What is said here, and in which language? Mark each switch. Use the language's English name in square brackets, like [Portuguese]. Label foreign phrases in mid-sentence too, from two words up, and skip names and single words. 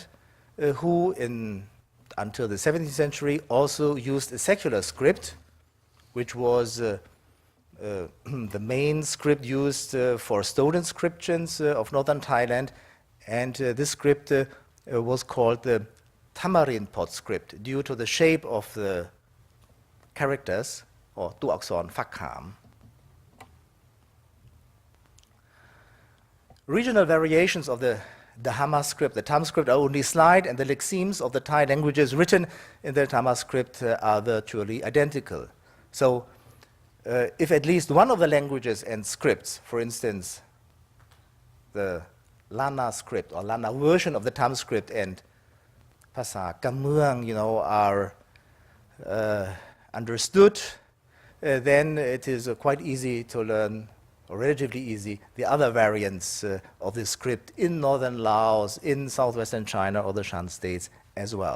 [English] who until the 17th century also used a secular script, which was the main script used for stone inscriptions of northern Thailand, and this script was called the tamarind pot script due to the shape of the characters, or tu akson phak kham. Regional variations of the Dhamma script, the Tham script, are only slight, and the lexemes of the Thai languages written in the Dhamma script are virtually identical. So, if at least one of the languages and scripts, for instance, the Lana script or Lana version of the Tham script and Phasa Kamuang, are understood, then it is quite easy to learn, or relatively easy, the other variants of the script in northern Laos, in southwestern China, or the Shan states as well.